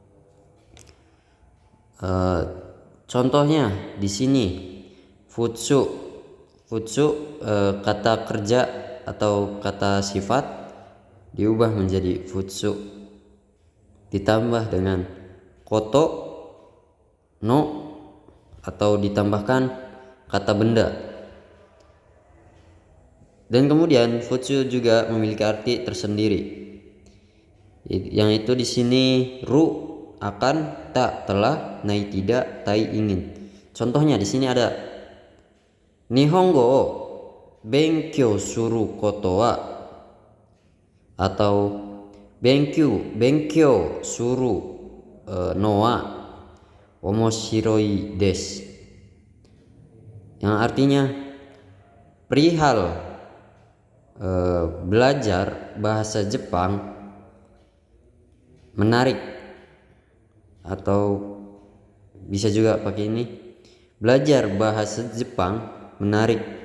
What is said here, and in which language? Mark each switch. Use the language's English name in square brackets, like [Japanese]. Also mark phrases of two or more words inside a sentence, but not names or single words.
[Indonesian] Contohnya di sini futsu kata kerja atau kata sifat diubah menjadi futsu ditambah dengan [Japanese] ことの [Indonesian] atau ditambahkan kata benda. Dan kemudian futsu juga memiliki arti tersendiri. Yang itu di sini ru akan, tak telah, nai tidak, tai ingin. Contohnya di sini ada [Japanese] 日本語を勉強することは atau 勉強するのは面白いです, [Indonesian] yang artinya perihal belajar bahasa Jepang menarik, atau bisa juga pakai ini, belajar bahasa Jepang menarik.